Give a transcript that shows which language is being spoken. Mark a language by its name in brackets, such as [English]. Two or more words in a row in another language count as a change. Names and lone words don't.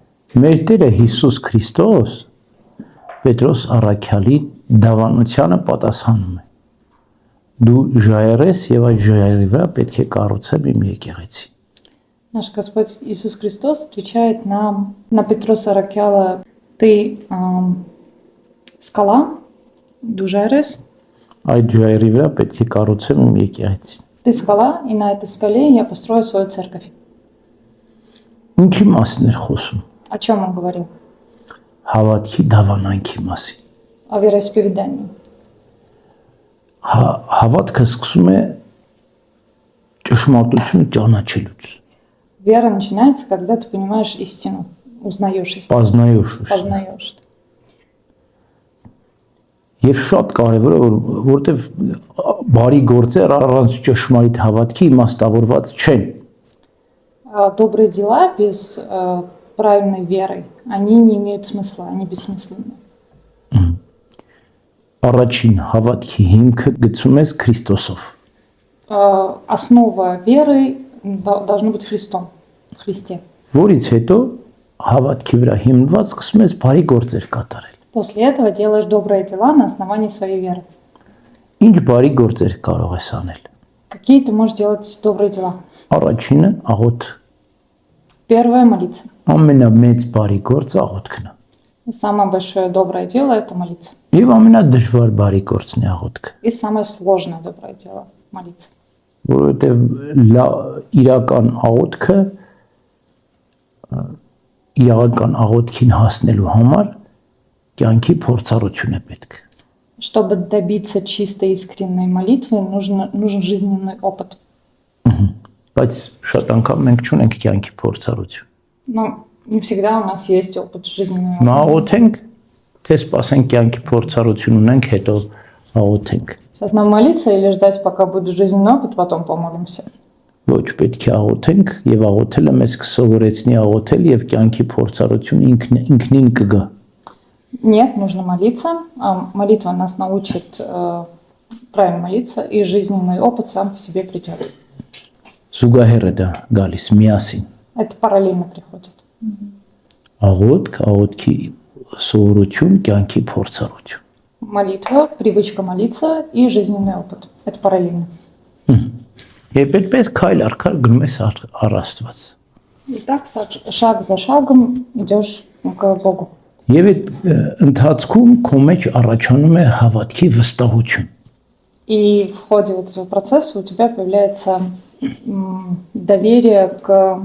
[Armenian] Մեր Տերը Հիսուս Քրիստոս Պետրոս առաքյալի դավանությանը պատասխանում է։ Դու ժայռ ես եւ այդ ժայռի վրա պետք է կառուցեմ իմ եկեղեցին։ [Russian] Наш Господь Иисус Христос отвечает на Петроса Ракяла: ты скала, дужайрес. [Armenian] Այդ ժայռի վրա պետք է կառուցեմ իմ եկեղեցին։ [Russian] Ты скала, и на этой скале я построю свою церковь. [Armenian] Ինչի մասին էր խոսում։ [Russian] О чем он говорил? [Armenian] Հավատքի դավանանքի մասին։ [Russian] О вероисповедании. [Armenian] Հավատքը սկսում է ճշմարտությունը ճանաչելուց։ [Russian] Вера начинается, когда ты понимаешь истину, узнаешь истину. Познаешь. [Armenian] Եվ շատ կարևոր է, որտեվ բարի գործեր առանց ճշմարիտ հավատքի իմաստավորված չեն։ [Russian] Добрые дела без правильной веры, они не имеют смысла, они бессмысленны. [Armenian] Առաջին հավատքի հիմքը գծում ես Քրիստոսով։ [Russian] Основа веры должна быть Христом, в Христе. [Armenian] Որից հետո հավատքի վրա հիմնված սկսում ես բարի գործեր կատարել։ [Russian] После этого делаешь добрые дела на основании своей веры. [Armenian] Ինչ բարի գործեր կարող ես անել։ [Russian] Какие ты можешь делать добрые дела? [Armenian] Առաջինը աղոթ։ [Russian] Первое — молиться. [Armenian] Ամենամեծ բարի գործը աղոթքն է։ [Russian] И самое большое доброе дело — это молиться. [Armenian] Եվ ամենադժվար բարի գործն է աղոթքը։ [Russian] И самое сложное доброе дело — молиться. [Armenian] Որովհետև իրական աղոթքը իրական աղոթքին հասնելու համար կյանքի փորձառություն է պետք։ [Russian] Чтобы добиться чистой искренней молитвы, нужен жизненный опыт. [Armenian] Բայց շատ անգամ մենք չունենք կյանքի փորձառություն։ [Russian] Но не всегда у нас есть опыт жизненного опыта. [Armenian] Աղոթենք, թե սպասենք կյանքի փորձառություն ունենք, հետո աղոթենք։ [Russian] Сейчас нам молиться или ждать, пока будет жизненный опыт, потом помолимся? [Armenian] Ոչ պետք է աղոթենք եւ աղոթելը մեզ կսովորեցնի աղոթել եւ կյանքի փորձառություն ինքնին կգա։ [Russian] Нет, нужно молиться. Молитва нас научит правильно молиться, и жизненный опыт сам по себе придет. [Armenian] Զուգահեռ է դա գալիս միասին։ [Russian] Это параллельно приходит. [Armenian] Աղոթքի սովորություն, կյանքի փորձառություն։ [Russian] Молитва, привычка молиться и жизненный опыт. Это параллельно. [Armenian] Եվ այդպես քայլ առ քայլ գնում ես առ Աստված։ [Russian] И так шаг за шагом идешь к Богу. [Armenian] Եվ այդ ընթացքում քո մեջ առաջանում է հավատքի выстահություն։ [Russian] И в ходе вот этого процесса у тебя появляется доверие к